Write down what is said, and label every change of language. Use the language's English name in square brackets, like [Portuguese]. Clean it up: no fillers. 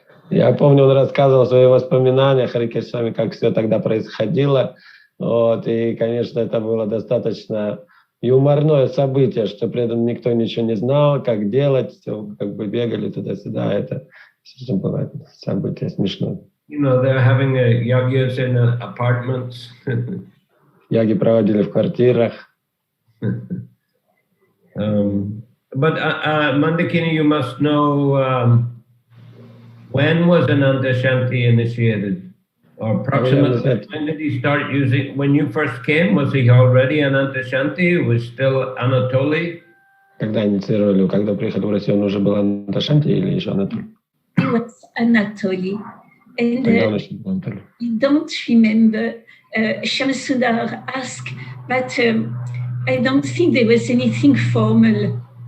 [Russian] Я помню, он рассказывал свои воспоминания Харикеш Свами, как все тогда происходило. Вот, и, конечно, это было достаточно юморное событие, что при этом никто ничего не знал, как делать, все как бы бегали туда-сюда. Это было событие смешное. [English] You know, they're having yagyas in apartments. [Russian] Яги проводили в квартирах. [English] But Mandakini, you must know when was Ananta Shanti initiated? Or approximately, when did he start using, when you first came, was he already Ananta Shanti? It was still Anatoly? [Russian] Когда инициировали, когда приехал в Россию, он уже был Ананта Шанти или еще Анатолий? [English] He was Anatoly. And [Russian] Тогда он еще был Анатолий. [English] I don't remember, Shamsundar asked, but I don't think there was anything formal.